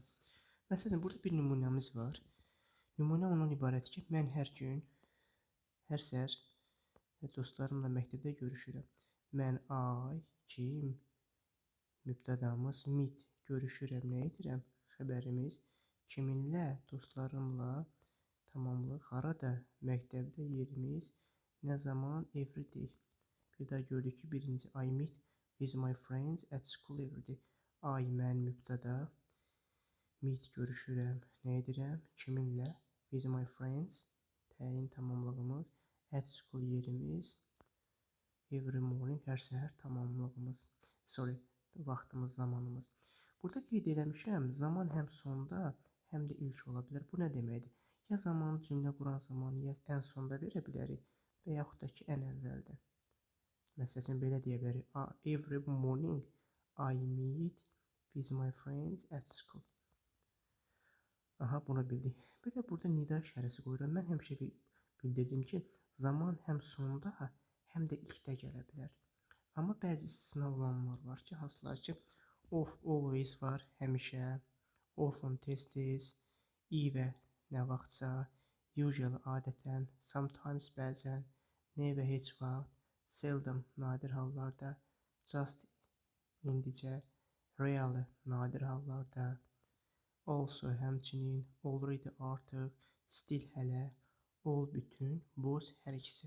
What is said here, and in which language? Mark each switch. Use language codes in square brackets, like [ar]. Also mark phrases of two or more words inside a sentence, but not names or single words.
[az] Məsələn, burada bir nümunəmiz var. Nümunə ondan ibarət ki, mən hər gün, hər səhər dostlarımla məktəbdə görüşürəm. Mən kim, mübtədamız meet, görüşürəm, nə edirəm? Xəbərimiz kiminlə, dostlarımla, tamamlıq, harada, məktəbdə, yerimiz, nə zaman, [en] every day. [az] Bir daha gördük ki, birinci [en] I meet with my friends at school every day. [az] Mən mübtəda, meet, görüşürəm, nə edirəm? Kiminlə, [en] with my friends, [az] təyin tamamlığımız, [en] at school yerimiz, every morning, [az] hər səhər tamamlığımız, vaxtımız, zamanımız. Burada qeyd eləmişəm, zaman həm sonda, həm də ilk ola bilər. Bu nə deməkdir? Ya zamanı cümlə quran zamanı ya ən sonda verə bilərik və yaxud da ki, ən əvvəldə. Məsələn, belə deyə bilərik. [en] Every morning I meet with my friends at school. [az] Bunu bildik. Bir də burada nida işarəsi qoyuram. Mən həmişə bildirdim ki, zaman həm sonda, həm də ilkdə gələ bilər. Amma bəzi istisna olanlar var ki, hansılar ki, of, always var, həmişə, often, tez-tez, even, nə vaxtsa, usually, adətən, sometimes, bəzən, never, heç vaxt, seldom, nadir hallarda, just, indicə, rarely, nadir hallarda, also, həmçinin, already, artıq, still, hələ, all, bütün, both, hər ikisi.